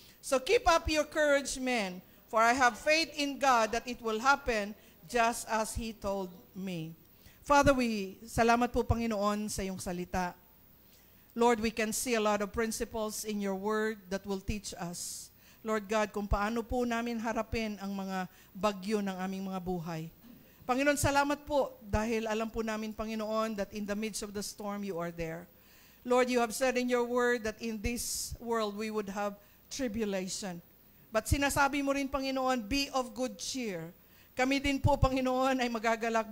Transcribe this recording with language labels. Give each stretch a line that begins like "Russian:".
English: So keep up your courage, men, for I have faith in God that it will happen just as He told me. Father,
Filipino: salamat po, Panginoon, sa iyong salita.
English: Lord, we can see a lot of principles in your word that will teach us
Filipino: Lord God, kung paano po namin harapin ang mga bagyo ng aming mga buhay. Panginoon, salamat po dahil alam po namin, Panginoon,
English: that in the midst of the storm, you are there. Lord, you have said in your word that in this world we would have tribulation.
Filipino: But sinasabi mo rin, Panginoon,
English: be of good cheer.
Filipino: Kami din po, Panginoon, ay magagalak.